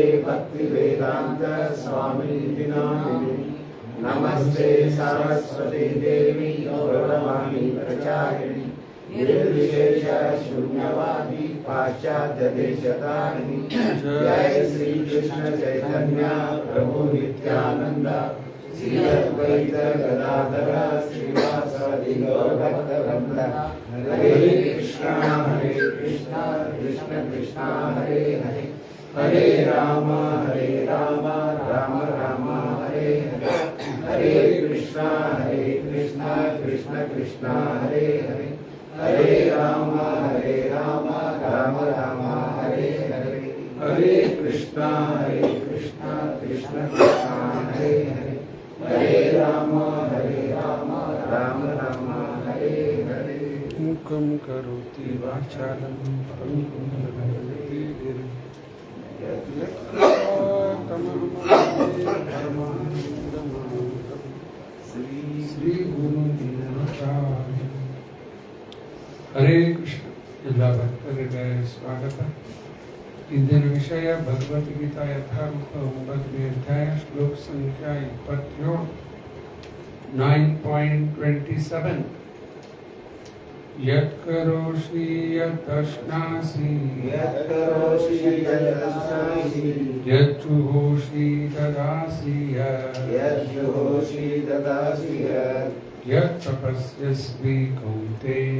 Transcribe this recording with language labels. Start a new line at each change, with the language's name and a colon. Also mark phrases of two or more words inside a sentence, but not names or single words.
Sanskrit: भक्तिवेदान्त स्वामिनिधि नामिने नमस्ते सरस्वती देवी गौरवाणी प्रचारिणी निर्विशेष शून्यवादी पाश्चात्य देशतारिणी जय श्री कृष्ण चैतन्य प्रभु नित्यानंद श्री अद्वैत गदाधर श्रीवासादि गौरभक्तवृंद हरे कृष्ण कृष्ण कृष्ण हरे हरे हरे राम राम राम हरे हरे हरे कृष्ण कृष्ण कृष्ण हरे हरे हरे राम राम राम हरे हरे हरे कृष्ण कृष्ण कृष्ण हरे हरे हरे राम राम राम हरे हरे मुखं करोति वाचालं पङ्गुं लङ्घयति गिरिं श्री गुरु दीननाथाय हरे कृष्ण
Kannada: ಎಲ್ಲ ಭಕ್ತರಿಗೆ ಸ್ವಾಗತ ಇಂದಿನ ವಿಷಯ ಭಗವದ್ಗೀತಾ ಯಥಾರೂಪ 9ನೇ ಅಧ್ಯಾಯ ಶ್ಲೋಕ ಸಂಖ್ಯಾ 27 9.27
Sanskrit: यत् करोषि यदश्नासि यत्करोषि यदश्नासि यज्जुहोषि ददासि यज्जुहोषि ददासि यत् तपस्यस्वि कौन्तेय